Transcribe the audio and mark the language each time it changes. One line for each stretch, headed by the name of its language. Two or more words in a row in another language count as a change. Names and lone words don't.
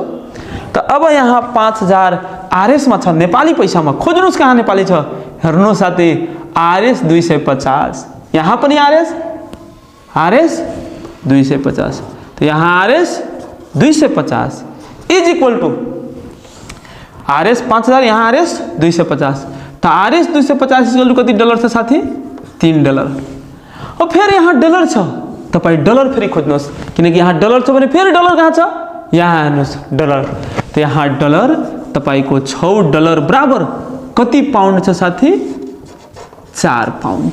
Nepali: त अब यहाँ 5000 आरएस मा छ, नेपाली पैसामा खोज्नुस् कहाँ नेपाली छ। हेर्नु साथी आरएस 250, यहाँ पनि आरएस 250। त यहाँ आरएस 250
English: is equal to
Nepali: आरएस 5000, यहाँ आरएस 250। त तो RS 250
English: equal to
Nepali: कति डलर छ साथी $3 अब फेरि यहाँ डलर छ तपाई डलर फेरि खोज्नुहोस् किनकि यहाँ डलर छ भने फेरि डलर कहाँ छ यहाँ हेर्नुहोस् डलर तो यहाँ डलर तपाईको $6 बराबर कति पाउन्ड छ साथी 4 पाउन्ड